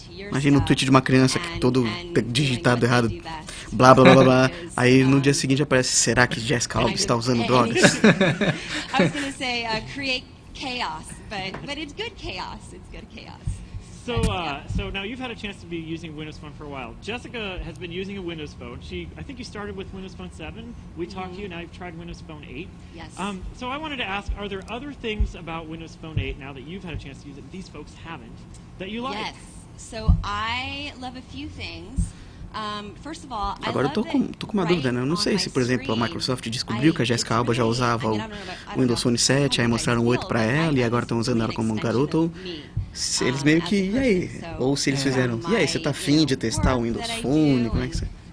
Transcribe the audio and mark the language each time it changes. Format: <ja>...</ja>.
<pt>Imagina um tweet de uma criança que todo digitado errado, blá blá blá blá, aí no dia seguinte aparece, será que Jessica Alba está usando drogas?</pt> <en>I was going to say create chaos, but it's good chaos. It's good chaos. So now you've had a chance to be using Windows Phone for a while. Jessica has been using a Windows Phone. I think you started with Windows Phone 7. We talked to you, now you've tried Windows Phone 8. Yes. So I wanted to ask, are there other things about Windows Phone 8, now that you've had a chance to use it, these folks haven't, that you like? Yes. So I love a few things. First of all,</en> <pt>Agora eu tô com uma dúvida, né? Eu não sei se, por exemplo, a Microsoft descobriu que a Jessica Alba já usava o Windows Phone 7, aí mostraram o 8 pra ela e agora estão usando ela como um garoto, ou se eles meio que, e aí? Ou se eles fizeram, e aí, você tá afim de testar o Windows Phone, como é que você...</pt>